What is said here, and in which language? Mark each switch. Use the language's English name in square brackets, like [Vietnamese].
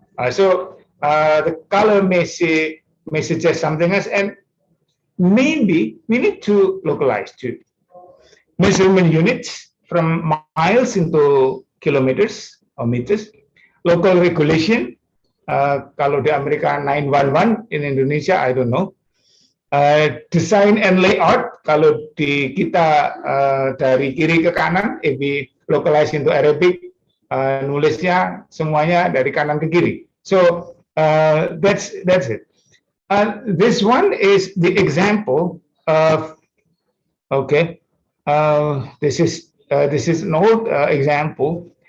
[English] So the color may suggest something else, and maybe we need to localize too. Measurement units from miles into kilometers or meters. Local regulation. [Indonesian] Kalau di Amerika 911, [English] in Indonesia I don't know. Design and layout. [Indonesian] Kalau di kita dari kiri ke kanan, [English] if we localize into Arabic, [Indonesian] nulisnya semuanya dari kanan ke kiri. [English] So that's it. This one is the example of, okay, this is an old example.